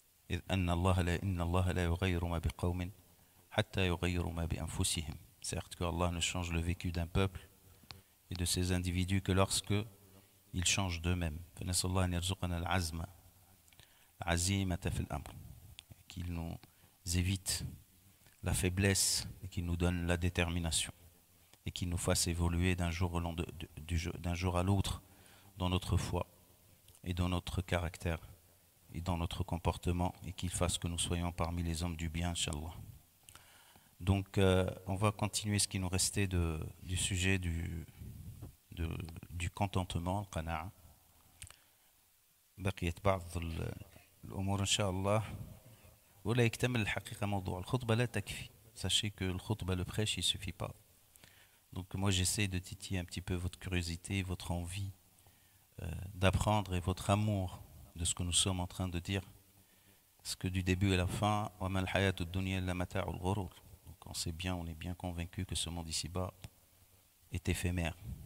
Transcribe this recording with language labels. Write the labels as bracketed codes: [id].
[ar] إذ أن الله لا يغير ما بقوم حتى يغيروا ما بأنفسهم. [fr] Certes que Allah ne change le vécu d'un peuple et de ces individus que lorsque ils changent d'eux-mêmes. [ar] فنسأل الله أن يرزقنا العزم العزيمة في الأمر, [fr] qu'il nous évite la faiblesse et qu'il nous donne la détermination et qu'il nous fasse évoluer d'un jour à l'autre dans notre foi et dans notre caractère et dans notre comportement, et qu'il fasse que nous soyons parmi les hommes du bien, Inch'Allah. Donc on va continuer ce qui nous restait du sujet du contentement, القناعة. [ar] بقيت بعض الأمور إن شاء الله ولا يكتمل الحقيقة موضوع الخطبة لا تكفي. [fr] Sachez que le khutbah, le prêche, il ne suffit pas. Donc moi j'essaie de titiller un petit peu votre curiosité, votre envie d'apprendre et votre amour de ce que nous sommes en train de dire. Parce que du début à la fin, [ar] وَمَا الْحَيَاةُ الدُّنْيَا إِلَّا مَتَاعُ الْغُرُورِ. [fr] Donc on est bien convaincu que ce monde ici-bas est éphémère.